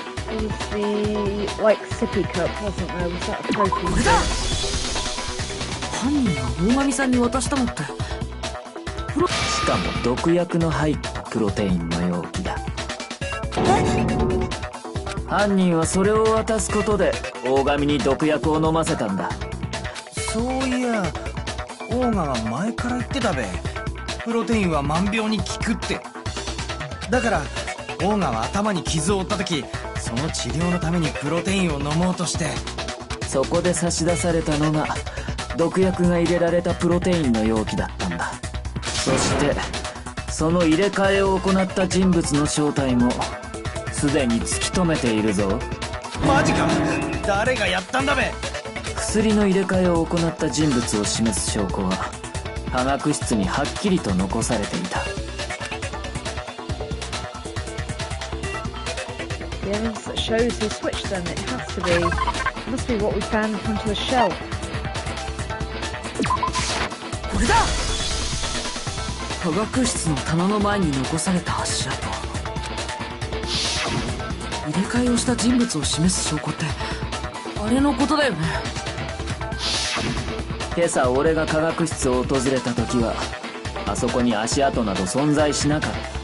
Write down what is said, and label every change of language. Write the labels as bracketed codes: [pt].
[en] It was the, like, sippy cup, wasn't there? Was that a protein? [ja] これだ。犯人が大神さんに渡したのってしかも毒薬の入ったプロテインの容器だ。犯人はそれを渡すことで大神に毒薬を飲ませたんだ。そういや、オーガが前から言ってたべ。プロテインは万病に効くって。だからオーガは頭に傷を負った時、その治療のためにプロテインを飲もうとして、そこで差し出されたのが毒薬が入れられたプロテインの容器だったんだ。そしてその入れ替えを行った人物の正体もすでに突き止めているぞ。マジか？誰がやったんだべ？薬の入れ替えを行った人物を示す証拠は科学室にはっきりと残されていた。 [en] The evidence that shows who switched them, it has to be. It must be what we found in front of the shelf. [ja] これだ。科学室の棚の前に残された足跡。入れ替えをした人物を示す証拠ってあれのことだよね。今朝俺が科学室を訪れた時はあそこに足跡など存在しなかった。